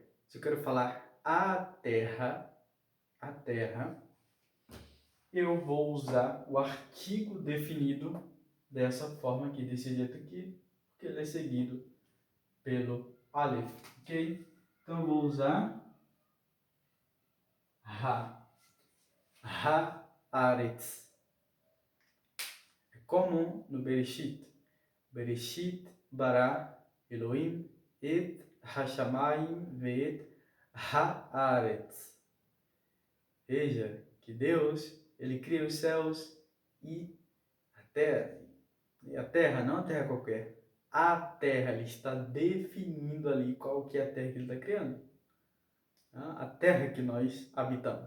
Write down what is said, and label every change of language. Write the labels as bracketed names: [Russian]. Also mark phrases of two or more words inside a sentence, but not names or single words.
[Portuguese] Se eu quero falar a terra, eu vou usar o artigo definido dessa forma aqui, desse jeito aqui, porque ele é seguido pelo Aleph, ok? Então eu vou usar Haaretz. É comum no Bereshit. [Hebrew] בראשית ברא אלהים את השמים ואת הארץ. [Portuguese] Veja que Deus, ele cria os céus e a terra. E a terra, não a terra qualquer. A terra, ele está definindo ali qual que é a terra que ele está criando. A terra que nós habitamos.